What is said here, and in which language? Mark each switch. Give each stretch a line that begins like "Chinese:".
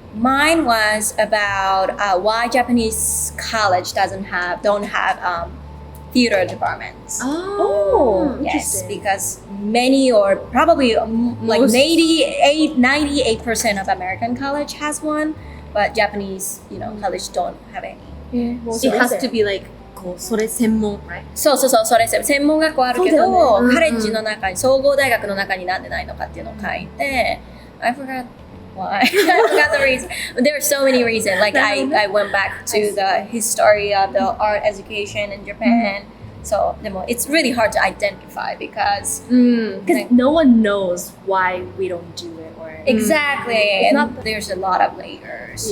English: Mine was about why Japanese college don't have theater departments. Oh, Yes, interesting. because many or probably like Most- 98% of American college has one, but Japanese, college don't have any. Yeah. Well, It has to be like
Japanese: こうそれ専門
English: right?
Japanese: そう、それ専門学校あるけそうだど、よねカレッジの中に、総合大学の中になんでないのかっていうのを書いて、
English: I forgot why. I forgot the reason. There are so many reasons. Like I went back to the history of the art education in Japan. So,
Japanese: でも
English: it's really hard to identify because because no one knows why we don't do it or exactly, It's and not- there's a lot of layers.